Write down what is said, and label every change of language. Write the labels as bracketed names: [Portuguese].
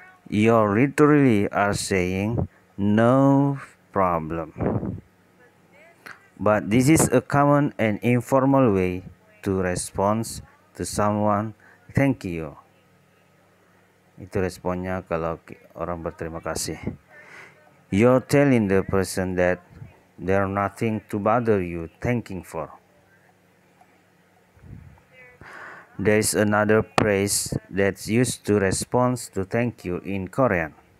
[English] You literally are saying no problem. But this is a common and informal way to respond to someone thank you. [Indonesian] Itu responnya kalau orang berterima kasih. [English] You're telling the person that there's nothing to bother you thanking for. There's another phrase that's used to respond to thank you in Korean.